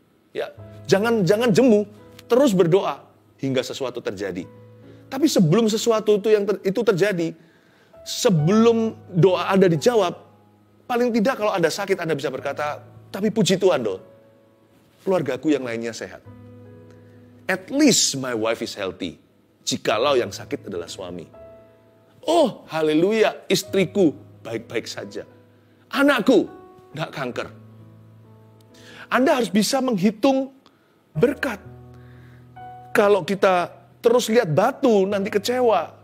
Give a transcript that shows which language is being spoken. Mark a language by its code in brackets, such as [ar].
[id] Ya, jangan jemu, terus berdoa hingga sesuatu terjadi. Tapi sebelum sesuatu itu terjadi, sebelum doa Anda dijawab, paling tidak kalau Anda sakit Anda bisa berkata, tapi puji Tuhan loh, keluargaku yang lainnya sehat. [en] At least my wife is healthy. [id] Jikalau yang sakit adalah suami. Oh, haleluya, istriku baik-baik saja. Anakku tidak kanker. Anda harus bisa menghitung berkat. Kalau kita terus lihat batu, nanti kecewa.